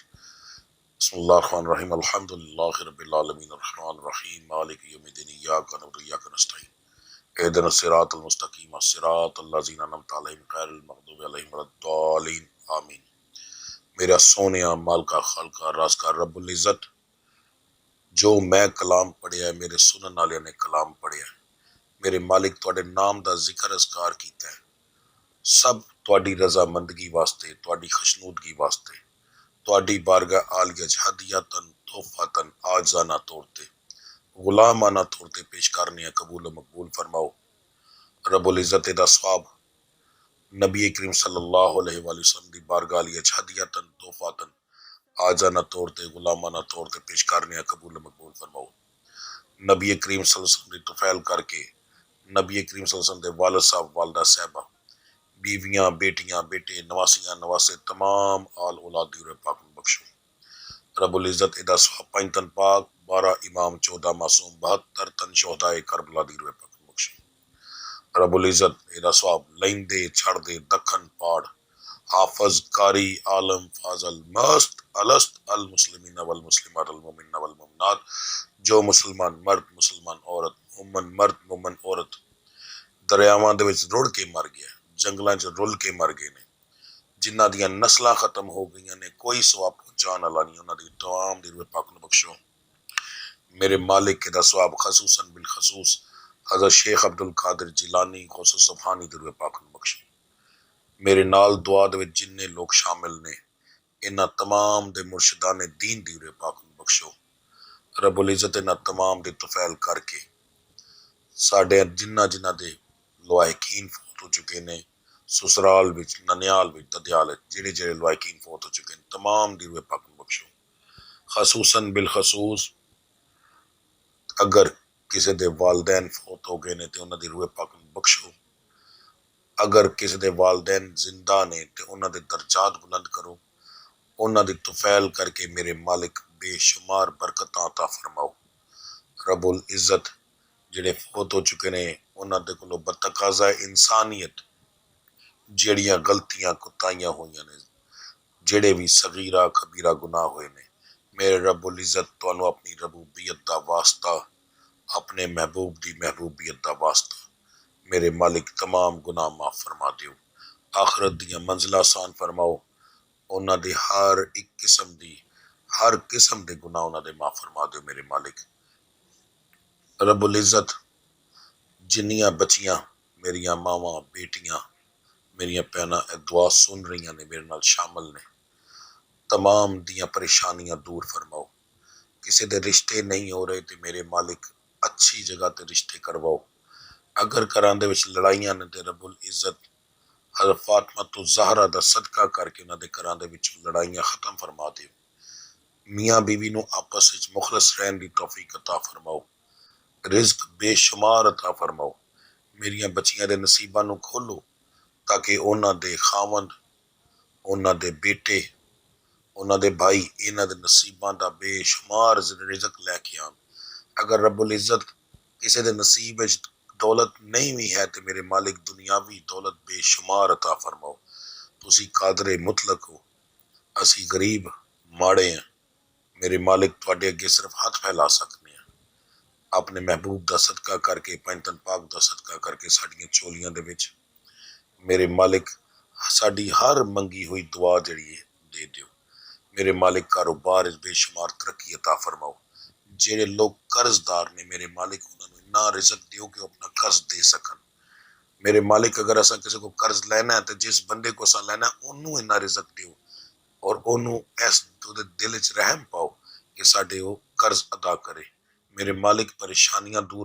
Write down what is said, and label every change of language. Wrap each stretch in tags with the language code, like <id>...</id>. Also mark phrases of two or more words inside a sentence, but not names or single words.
<ar>بسم اللہ الرحمن الرحیم، الحمدللہ رب العالمین الرحمن الرحیم مالک یوم الدین ایاک نعبد و ایاک نستعین اہدنا الصراط المستقیم صراط الذین انعمت علیہم غیر المغضوب علیہم ولا الضالین آمین۔</ar> <pa>میرا سونیا مال کا خالقہ راز کا</pa> <ar>رب العزت،</ar> <pa>جو میں کلام پڑھیا ہے، میرے سنن والے نے کلام پڑھیا ہے، میرے مالک تواڈے نام دا ذکر اذکار کیتا ہے، سب تواڈی رضا مندگی واسطے، تواڈی خشنودگی واسطے، تواڈی بارگاہ عالیہ ہدیتاً تحفتاً آجزانہ طور تے غلامانہ طور تے پیش کرنے قبول و مقبول فرماؤ۔</pa> <ar>رب العزت</ar> <pa>دا ثواب نبی کریم</pa> <ar>صلی اللہ علیہ وآلہ وسلم</ar> <pa>دی بارگاہ عالیہ ہدیتاً تحفتاً آجزانہ طور تے غلامانہ طور تے پیش کرنے قبول و مقبول فرماؤ۔ نبی کریم</pa> <ar>صلی اللہ علیہ وسلم</ar> <pa>دی توفیل کر کے نبی کریم</pa> <ar>صلی اللہ علیہ وسلم</ar> <pa>دے والد صاحب، والدہ صاحبہ، بیویاں، بیٹیاں، بیٹے، نواسیاں، نواسے، تمام آل اولاد دی روح پاک میں بخشو۔</pa> <ar>رب العزت</ar> <pa>ادا ثواب 5 تن پاک، 12 امام، 14 معصوم، 72 تن شہدائے کربلا دی روح پاک میں بخشو۔</pa> <ar>رب العزت</ar> <pa>ادا ثواب لیندے چھڑ دے دکھن پاڑ حافظ قاری عالم فاضل مست الست</pa> <ar>المسلمین والمسلمات المؤمنین والمؤمنات،</ar> <pa>جو مسلمان مرد، مسلمان عورت، مومن مرد، مومن عورت دریاواں دے وچ رڑ کے مر گیا، جنگلاں چ رل کے مر گئے نے، جنہاں دیاں نسلاں ختم ہو گئیاں نے کوئی ثواب پہنچان والا نہیں، انہاں دی تمام دی روح پاک نو بخشو میرے مالک کے دا ثواب خصوصاً بالخصوص حضرت شیخ عبدالقادر جیلانی غوث سبحانی دی روح پاک نو بخشو میرے نال دعا دے وچ جننے لوگ شامل نے انہاں تمام دے مرشدان دین دی روح پاک نو بخشو</pa> <ar>رب العزت</ar> <pa>انہاں تمام دی طفیل کر کے ساڈے جنہ دے لوائقین فوت ہو چکے نے سسرال وچ ننیال وچ ددیال وچ جڑے لوائقین فوت ہو چکے ہیں تمام دی روح پاک نو بخشو خصوصاً بالخصوص اگر کسی دے والدین فوت ہو گئے نے تے انہاں دی روح پاک نو بخشو اگر کسی دے والدین زندہ نے تے انہاں دے درجات بلند کرو انہاں دی طفیل کر کے میرے مالک بے شمار برکتاں عطا فرماؤ</pa> <ar>رب العزت</ar> <pa>جڑے فوت ہو چکے نے انہاں دے کولوں بتقاضا انسانیت جڑیاں غلطیاں کوتاہیاں ہوئیاں نے جڑے بھی صغیرہ کبیرہ گناہ ہوئے نے میرے</pa> <ar>رب العزت</ar> <pa>تانوں اپنی ربوبیت دا واسطہ اپنے محبوب دی محبوبیت دا واسطہ میرے مالک تمام گناہ معاف فرما دیو آخرت دیاں منزلہ آسان فرماؤ انہاں دے ہر قسم دے گناہ انہاں دے معاف فرما دیو میرے مالک</pa> <ar>رب العزت</ar> <pa>جنیاں بچیاں میریاں ماواں بیٹیاں میریاں بہناں اے دعا سن رہیاں نے میرے نال شامل نے تمام دیاں پریشانیاں دور فرماؤ کسی دے رشتے نہیں ہو رہے تے میرے مالک اچھی جگہ تے رشتے کرواؤ اگر کراں دے وچ لڑائیاں نے تے</pa> <ar>رب العزت</ar> <pa>حضرت فاطمہ تو زہرا دا صدقہ کر کے انہاں دے گھراں دے وچ لڑائیاں ختم فرما دیو میاں بیوی نو آپس وچ مخلص رہن دی توفیق عطا فرماؤ رزق بے شمار عطا فرماؤ میریاں بچیاں دے نصیباں نو کھولو تاکہ انہاں دے خاوند انہاں دے بیٹے انہاں دے بھائی انہاں دے نصیباں دا بے شمار رزق لے کے آن اگر</pa> <ar>رب العزت</ar> <pa>کسی دے نصیب وچ دولت نہیں بھی ہے تے میرے مالک دنیاوی دولت بے شمار عطا فرماؤ تسی قادر مطلق ہو اسی غریب ماڑے ہیں میرے مالک تواڈے اگے صرف ہاتھ پھیلا سکنے ہیں اپنے محبوب دا صدقہ کر کے پنجتن پاک دا صدقہ کر کے ساڈیاں چولیاں دے وچ میرے مالک ساڈی ہر منگی ہوئی دعا جڑی ہے دے دیو میرے مالک کاروبار بے شمار ترقی عطا فرماؤ جڑے لوگ قرض دار نے میرے مالک انہاں نو اتنا رزق دیو کہ وہ اپنا قرض دے سکن میرے مالک اگر اسا کسی کو قرض لینا ہے تو جس بندے کو اسا لینا ہے انہوں اتنا رزق دیو اور انہوں اس دل وچ رحم پاؤ کہ ساڈے وہ قرض ادا کرے میرے مالک پریشانیاں دور</pa>